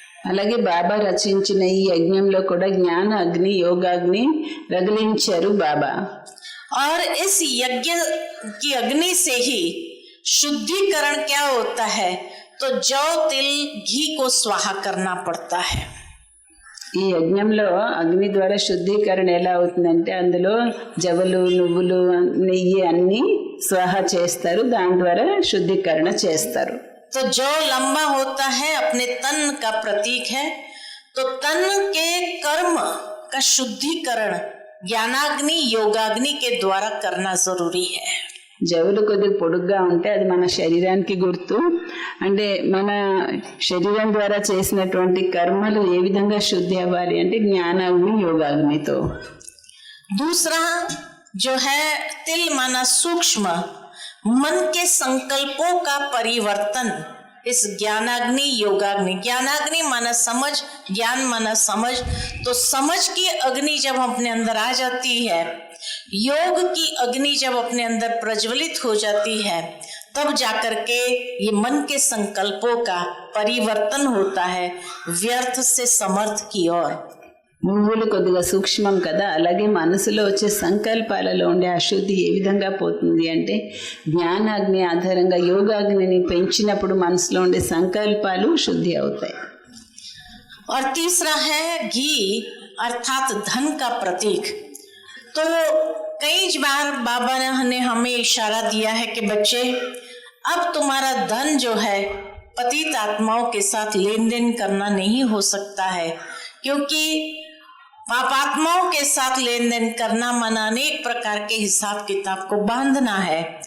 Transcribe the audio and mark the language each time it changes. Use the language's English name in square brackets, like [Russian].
[Telugu] అలాగే బాబా రచించిన ఈ యజ్ఞంలో కూడా జ్ఞాన అగ్ని యోగాగ్ని రగిలించారు బాబా. [Hindi] और इस यज्ञ की अग्नि से ही शुद्धिकरण क्या होता है, तो जौ तिल घी को स्वाहा करना पड़ता है. [Telugu] ఈ యజ్ఞంలో అగ్ని ద్వారా శుద్ధీకరణ ఎలా అవుతుందంటే అందులో జవలు నువ్వులు నెయ్యి అన్ని స్వాహ చేస్తారు, దాని ద్వారా శుద్ధీకరణ చేస్తారు. [Hindi] तो जौ लंबा होता है, अपने तन का प्रतीक है, तो तन के कर्म का शुद्धिकरण ज्ञानाग्नि योगाग्नि के द्वारा करना जरूरी है. [Telugu] జవులు కొద్దిగా పొడుగ్గా ఉంటే అది మన శరీరానికి గుర్తు. అంటే మన శరీరం ద్వారా చేసినటువంటి కర్మలు ఏ విధంగా శుద్ధి అవ్వాలి అంటే జ్ఞానాగ్ని యోగాగ్నితో. [Hindi] दूसरा जो है तिल माना सूक्ष्म, मन के संकल्पों का परिवर्तन इस ज्ञानाग्नि योगाग्नि. ज्ञानाग्नि माना समझ, ज्ञान माना समझ, तो समझ की अग्नि जब अपने अंदर आ जाती है, योग की अग्नि जब अपने अंदर प्रज्वलित हो जाती है, तब जाकर के ये मन के संकल्पों का परिवर्तन होता है व्यर्थ से समर्थ की ओर. [Telugu] నువ్వులు కొద్దిగా సూక్ష్మం కదా, అలాగే మనసులో వచ్చే సంకల్పాలలో ఉండే అశుద్ధి ఏ విధంగా పోతుంది అంటే జ్ఞానాగ్ని ఆధారంగా యోగాగ్నిని పెంచినప్పుడు మనసులో ఉండే సంకల్పాలు శుద్ధి అవుతాయి. [Hindi] और तीसरा है घी अर्थात धन का प्रतीक। तो कई बार बाबा ने हमें इशारा दिया है कि बच्चे अब तुम्हारा धन जो है पतित आत्माओं के साथ लेन देन करना नहीं हो सकता है, क्योंकि पापात्माओं के साथ लेन देन करना माना अनेक प्रकार के हिसाब किताब को बांधना है।